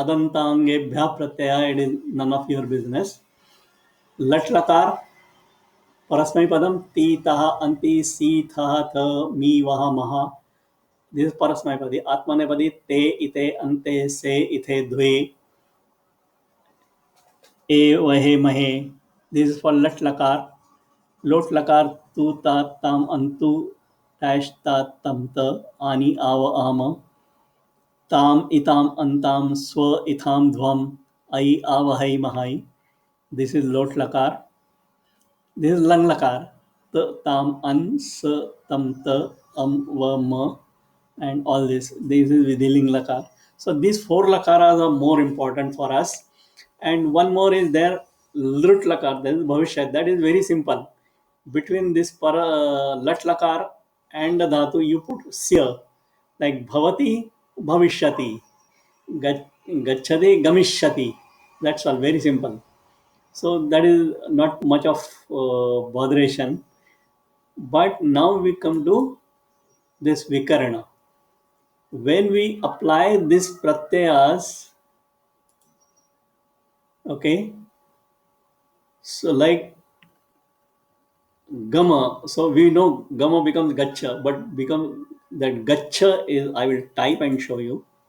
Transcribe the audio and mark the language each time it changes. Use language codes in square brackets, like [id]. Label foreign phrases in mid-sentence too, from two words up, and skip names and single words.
[sa] Adantangebhya pratyaya, [en] it is none of your business. [sa] Lat lakar, parasmai padam, ti taha, anti, si tha, tha, mi, vaha, maha. [en] This is parasmaipadi. [sa] Atmanepadi te, ite, ante, se, ithe, dve, e, vahe, mahe. [en] This is for [sa] lat lakar. Lot lakar tu, ta, tam, antu, dash, ta, tam, ta, ani, ava, ama. Tam, itam, antam, swa, itham, dhvam, ai, avahai, mahai. [en] This is [sa] lot lakar. [en] This is [sa] lang lakar. T, tam, an, sa, tam, ta, va, ma, [en] and all this. This is [sa] Vidiling lakar. [en] So these four lakaras are more important for us. And one more is there, [sa] Lut lakar. [en] That is Bhavishyat. That is very simple. Between this [sa] lat lakar [en] and the dhatu, you put sya. [sa] Like bhavati, bhavishyati. Gachati, gamishyati. [en] That's all. Very simple. So that is not much of botheration. But now we come to this vikarana. When we apply this pratyayas, okay, so like gama, so we know gama becomes gacha, but become that gacha is, I will type and show you.